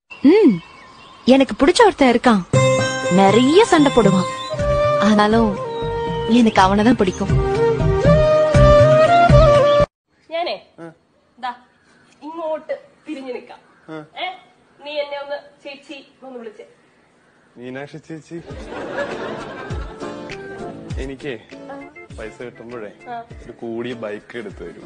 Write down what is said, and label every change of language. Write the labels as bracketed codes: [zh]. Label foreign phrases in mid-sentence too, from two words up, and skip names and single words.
[ta] எனக்கு பிடிச்ச ஒருத்தன் இருக்கான், நிறைய சண்டை போடுவான். ஆனாலும் எனக்கு அவனதான் பிடிக்கும். [ml] ഞാനേ ഇങ്ങോട്ട് തിരിഞ്ഞു നിക്കാം. നീ എന്നെ ഒന്ന് ചേച്ചി ഒന്ന് വിളിച്ചേ. മീനാക്ഷി ചേച്ചി, എനിക്കേ പൈസ കിട്ടുമ്പോഴേ ഒരു കൂടിയ ബൈക്ക് എടുത്തു തരൂ.